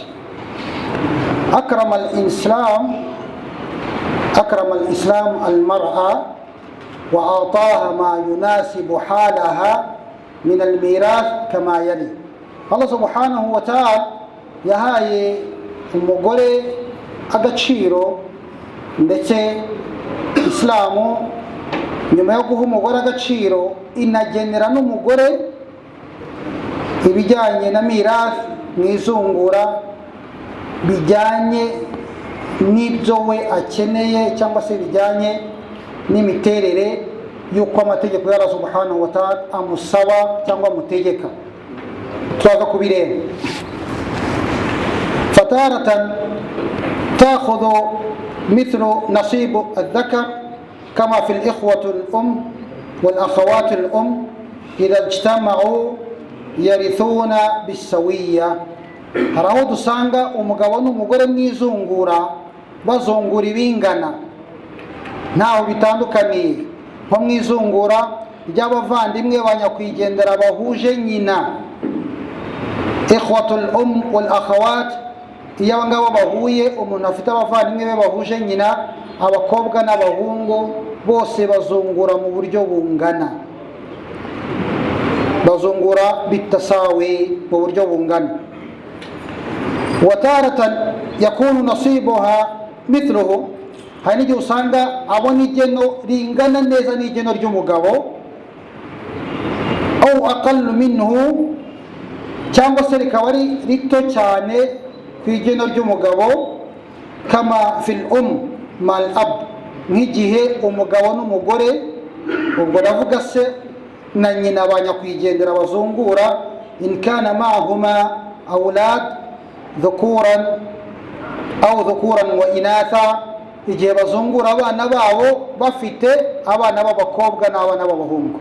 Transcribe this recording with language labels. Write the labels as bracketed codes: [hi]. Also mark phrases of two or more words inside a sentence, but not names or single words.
[ar] أكرم الإسلام المرأة وأعطاها ما يناسب حالها من الميراث كما يلي. الله سبحانه وتعالى [rw] yahaye umugore agaciro, ndetse Islamu nyuma yo guha umugore agaciro inagenera n'umugore ibijyanye na mirath mu izungura bijyanye n'ibyo we akeneye cyangwa se bijyanye n'imiterere y'uko amategeko ya Allah [ar] سبحانه وتعالى [rw] amusaba cyangwa amutegeka. Turaza kubireba. [ar] فتارة تأخذ مثل نصيب الذكر كما في الإخوة الأم والأخوات الأم إذا اجتمعوا يرثون بالسوية. [rw] haraho dusanga umugabo n'umugore mwizungura bazungura ibingana ntaho bitandukaniye, nko mwizungura ry'abavandimwe banyakwigendera bahuje nyina, [ar] الإخوة والأخوات, [rw] iyo abangabo bahuye, umuntu afite abavandimwe be bahuje nyina, abakobwa n'abahungu bose bazungura mu buryo bungana, bazungura bitasawi mu buryo bungana. [ar] وتارة يكون نصيبها مثله, [rw] hari n'igihe usanga abona igeno ringana neza n'igeno ry'umugabo, [ar] أو أقل منه, [rw] cyangwa se rikaba ari rito cyane ku igeno ry'umugabo, [ar] كما في الأم والأب, [rw] nk'igihe umugabo n'umugore, ubwo ndavuga se na nyina banyakwigendera bazungura, [ar] إن كان معهما أولاد ذكور أو ذكور وإناث, [rw] igihe bazungura abana babo bafite abana b'abakobwa n'abana b'abahungu.